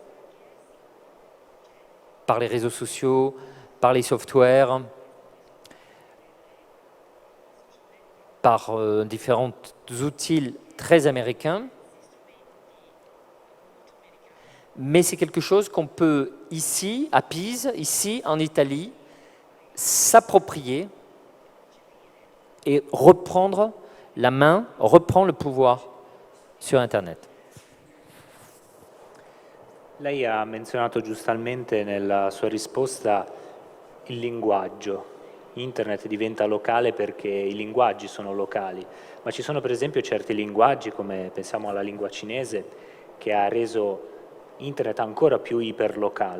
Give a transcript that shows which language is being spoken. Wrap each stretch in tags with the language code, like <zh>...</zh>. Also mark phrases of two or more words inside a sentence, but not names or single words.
<fr>par les réseaux sociaux, par les softwares, par différents outils très américains, mais c'est quelque chose qu'on peut ici, à Pise, ici en Italie, s'approprier et reprendre la main, reprendre le pouvoir sur Internet.</fr> <it>Lei ha menzionato giustamente nella sua risposta il linguaggio. Internet diventa locale perché i linguaggi sono locali, ma ci sono per esempio certi linguaggi, come pensiamo alla lingua cinese, che ha reso Internet ancora più iperlocale.</it>